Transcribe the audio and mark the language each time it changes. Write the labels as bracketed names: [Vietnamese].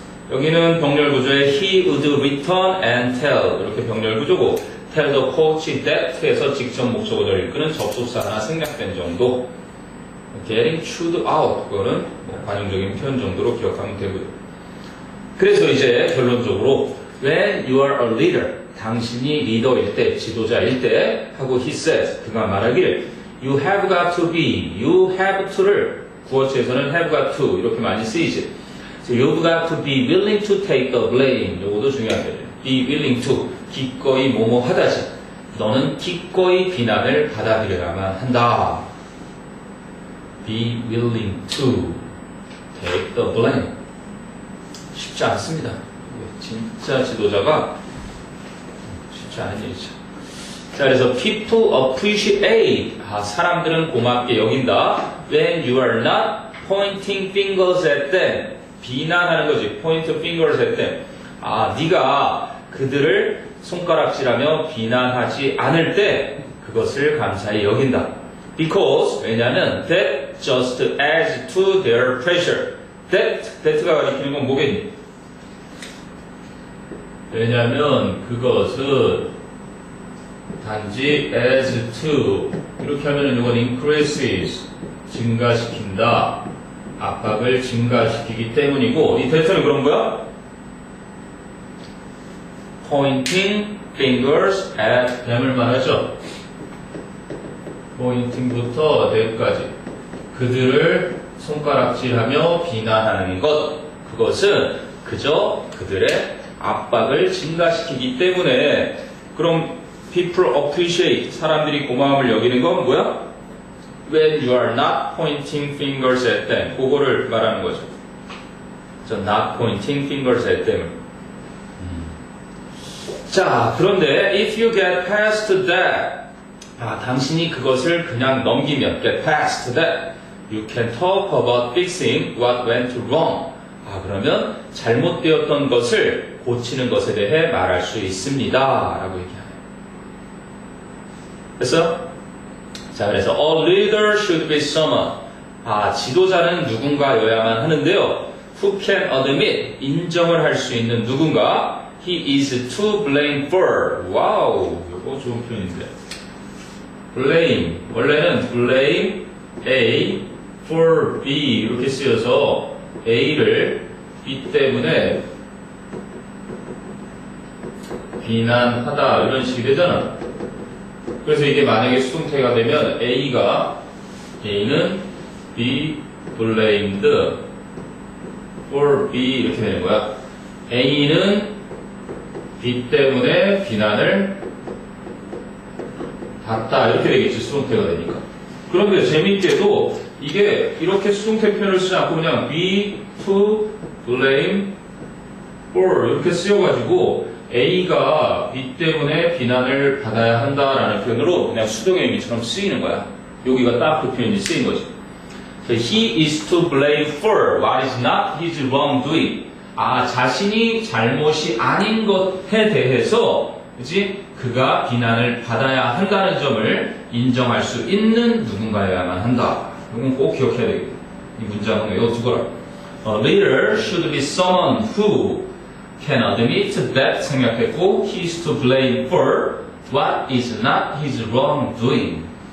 [Korean] 여기는 병렬 구조에 he would return and tell 이렇게 병렬 구조고 tell the coach that에서 직접 목적어를 이끄는 접속사 하나 생략된 정도. getting chewed out 그거는 관용적인 표현 정도로 기억하면 되고요. 그래서 이제 결론적으로 [English] when you are a leader, [Korean] 당신이 리더일 때, 지도자일 때 하고 [English] he says, [Korean] 그가 말하기를 [English] you have got to be, [Korean] you have to를 구어체에서는 have got to 이렇게 많이 쓰이지. [English] So you've got to be willing to take the blame. [Korean] 요것도 중요한 거예요. be willing to, 기꺼이 뭐뭐 하다지. 너는 기꺼이 비난을 받아들여야만 한다. [English] be willing to take the blame. [Korean] 쉽지 않습니다. 진짜 지도자가 쉽지 않은 일이죠. 자, 그래서 [English] people appreciate. [Korean] 사람들은 고맙게 여긴다. [English] when you are not pointing fingers at them. [Korean] 비난하는 거지. [English] point fingers at them. [Korean] 네가 그들을 손가락질하며 비난하지 않을 때 그것을 감사히 여긴다. [English] because, [Korean] 왜냐하면 [English] that just adds to their pressure. [Korean] that가 가리키는 건 뭐겠니? 왜냐하면 그것은 단지 adds to 이렇게 하면은 이건 increases 증가시킨다, 압박을 증가시키기 때문이고 이 that는 그런 거야? [English] pointing fingers at them을 말하죠. [Korean] pointing부터 that까지 그들을 손가락질하며 비난하는 것, 그것은 그저 그들의 압박을 증가시키기 때문에. 그럼 [English] people appreciate, [Korean] 사람들이 고마움을 여기는 건 뭐야? [English] when you are not pointing fingers at them, [Korean] 그거를 말하는 거죠. [English] 저 not pointing fingers at them. 자, 그런데 if you get past that, [Korean] 당신이 그것을 그냥 넘기면 [English] get past that, you can talk about fixing what went wrong. [Korean] 그러면 잘못되었던 것을 고치는 것에 대해 말할 수 있습니다. 라고 얘기하네요. [English] 그래서 a leader should be someone. [Korean] 지도자는 누군가여야만 하는데요. [English] who can admit, [Korean] 인정을 할 수 있는 누군가. [English] he is to blame for. [Korean] 와우, 이거 좋은 표현인데. blame, 원래는 blame A for B 이렇게 쓰여서 A를 B 때문에 비난하다 이런 식이 되잖아. 그래서 이게 만약에 수동태가 되면 A는 be blamed for B 이렇게 되는 거야. A는 B 때문에 비난을 받다 이렇게 되겠지, 수동태가 되니까. 그런데 재밌게도 이게 이렇게 수동태 표현을 쓰지 않고 그냥 be to blame for 이렇게 쓰여가지고 A가 B 때문에 비난을 받아야 한다라는 표현으로 그냥 수동의 의미처럼 쓰이는 거야. 여기가 딱 그 표현이 쓰인 거지. [English] He is to blame for what is not his wrongdoing. [Korean] 자신이 잘못이 아닌 것에 대해서, 그치? 그가 비난을 받아야 한다는 점을 인정할 수 있는 누군가여야만 한다. 이건 꼭 기억해야 되겠다. 이 문장은 외워두거라. [English] A leader should be someone who can admit that [Korean] 생략했고, [English] he is to blame for what is not his wrongdoing.